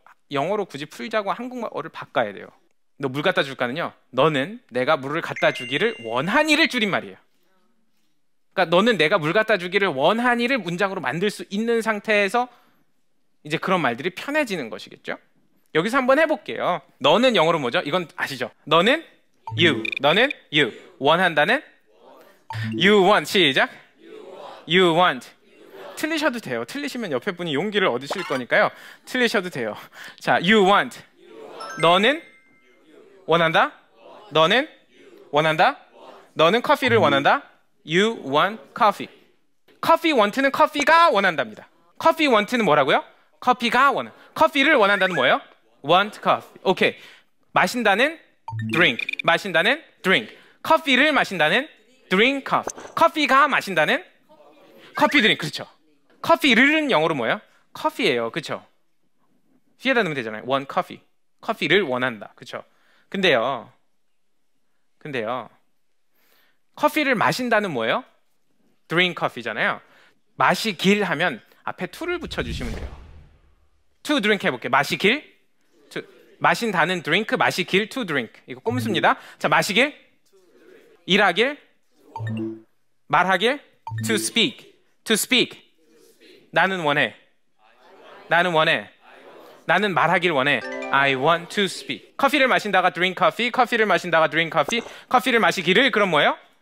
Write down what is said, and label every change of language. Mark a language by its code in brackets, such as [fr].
[ko] 영어로 굳이 풀자고 한국말어를 바꿔야 돼요. 너 물 갖다 줄까는요, 너는 내가 물을 갖다 주기를 원하니를 줄임말이에요. 그러니까 너는 내가 물 갖다 주기를 원하니를 문장으로 만들 수 있는 상태에서 이제 그런 말들이 편해지는 것이겠죠. 여기서 한번 해볼게요. 너는 영어로 뭐죠? 이건 아시죠? 너는 you, 너는 you. 원한다는 you want. 시작. [en] you want. [ko] 틀리셔도 돼요. 틀리시면 옆에 분이 용기를 얻으실 거니까요. 틀리셔도 돼요. 자, [en] you want. [ko] 너는 원한다. 너는 원한다. 너는 커피를 원한다. [en] You want coffee. [ko] 커피 want는 커피가 원한답니다. 커피 want는 뭐라고요? 커피가 원한. 커피를 원한다는 뭐예요? [en] want coffee. 오케이. 마신다는 drink. [ko] 마신다는 drink. 커피를 마신다는 [en] drink coffee. [ko] 커피가 마신다는 커피 드링크. 그렇죠. 커피를은 영어로 뭐예요? 커피예요. 그렇죠. 뒤에다 넣으면 되잖아요. [en] want coffee. [ko] 커피를 원한다. 그렇죠. 근데요. 커피를 마신다는 뭐예요? [en] drink coffee잖아요. [ko] 마시길 하면 앞에 to를 붙여주시면 돼요. [en] to drink 해볼게요. [ko] 마시길, to. 마신다는 drink, 마시길, [en] to drink. [ko] 이거 꼼수입니다. 자, 마시길, 일하길, 말하길, [en] to speak, to speak. [ko] 나는 원해. 나는 원해. 나는 말하길 원해. [en] I want to speak. [ko] 커피를 마신다가 [en] drink coffee, [ko] 커피를 마신다가 drink coffee, 커피를 마시기를 그럼 뭐예요?